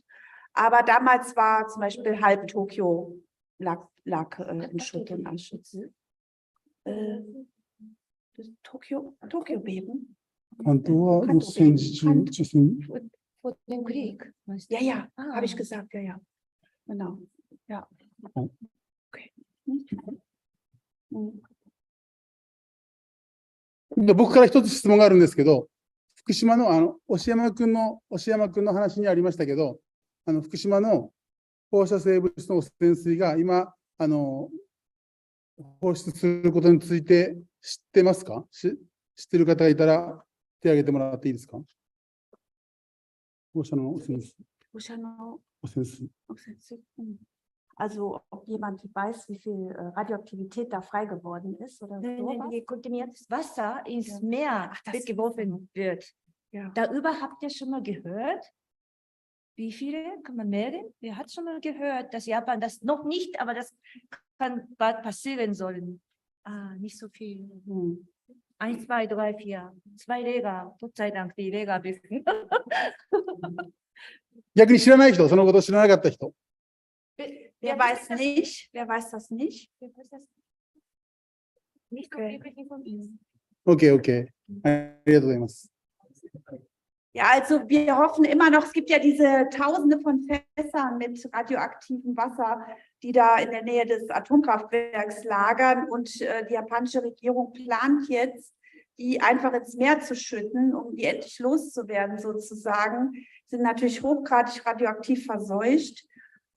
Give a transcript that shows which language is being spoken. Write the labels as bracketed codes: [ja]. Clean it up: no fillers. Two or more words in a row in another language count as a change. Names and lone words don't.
[de] Aber damals war zum Beispiel halb Tokio lag in Schutt und Asche. Tokio-Beben? Vor dem Krieg. Ja, ja, habe ich gesagt, ja, ja. Genau, ja. Okay. [ja] 僕から一つ質問があるんですけど、福島の押山君の話にありましたけど、福島の放射性物質の汚染水が今放出することについて知ってますか？知ってる方がいたら手を挙げてもらっていいですか？放射能汚染水。 [de] Also ob jemand weiß, wie viel Radioaktivität da frei geworden ist oder so. Kontaminiertes Wasser ins Meer geworfen wird. Ja. Darüber habt ihr schon mal gehört? Wie viele? Kann man melden? Wer hat schon mal gehört, dass Japan das noch nicht, aber das kann bald passieren sollen? Nicht so viel. 1, 2, 3, 4. 2 Leger. Gott sei Dank, die Leger wissen. [ja] 逆に知らない人、そのこと知らなかった人。 [de] Wer weiß nicht? Wer weiß das nicht? Nicht Okay, okay. [ja] ありがとうございます。 [de] Ja, also wir hoffen immer noch, es gibt ja diese Tausende von Fässern mit radioaktivem Wasser, die da in der Nähe des Atomkraftwerks lagern und die japanische Regierung plant jetzt, die einfach ins Meer zu schütten, um die endlich loszuwerden sozusagen, sind natürlich hochgradig radioaktiv verseucht.